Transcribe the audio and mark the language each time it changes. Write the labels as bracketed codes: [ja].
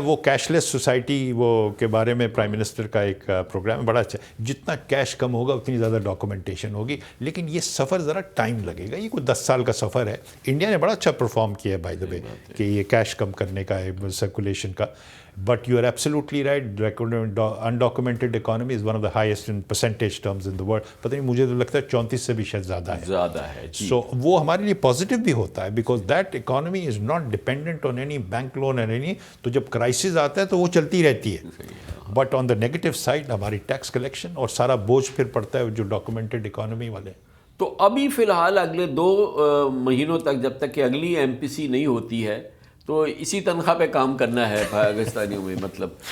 [ur] وہ cash less society وہ کے بارے میں پرائم منسٹر کا ایک پروگرام ہے, بڑا اچھا. جتنا کیش کم ہوگا اتنی زیادہ ڈاکومنٹیشن ہوگی, لیکن یہ سفر ذرا ٹائم لگے گا. یہ کوئی 10 سال کا سفر ہے. انڈیا نے بڑا اچھا پرفارم کیا ہے بائی دا وے کہ یہ کیش کم کرنے کا ہے, سرکولیشن کا. [en] But you are absolutely right. Undocumented economy is one of the highest in percentage terms in the world. [ur] پتہ نہیں مجھے تو لگتا ہے 34 سے بھی شاید زیادہ ہے. [en] So [ur] وہ ہمارے لیے پازیٹیو بھی ہوتا ہے, [en] because that economy is not dependent on any bank loan and any. [ur] تو جب کرائسس آتا ہے تو وہ چلتی رہتی ہے. [en] But on the negative side [ur] ہماری ٹیکس کلیکشن اور سارا بوجھ پھر پڑتا ہے جو ڈاکومنٹڈ اکانومی والے. تو ابھی فی الحال اگلے 2 مہینوں تک, جب تک کہ اگلی ایم پی سی نہیں ہوتی ہے, تو اسی تنخواہ پہ کام کرنا ہے پاکستانیوں میں, مطلب